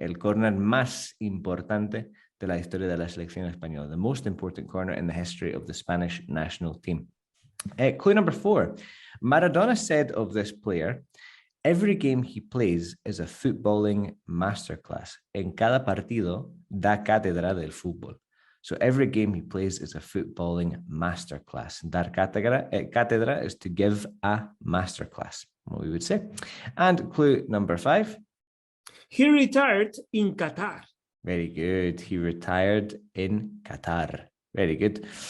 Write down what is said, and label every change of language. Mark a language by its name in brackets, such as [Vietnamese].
[Spanish] El corner más importante de la historia de la selección española. [English] The most important corner in the history of the Spanish national team. Clue number four. Maradona said of this player, every game he plays is a footballing masterclass. [Spanish] En cada partido da cátedra del fútbol. [English] So every game he plays is a footballing masterclass. [Spanish] Dar cátedra [English] is to give a masterclass, what we would say. And clue number five. He retired in Qatar. Very good. He retired in Qatar. Very good.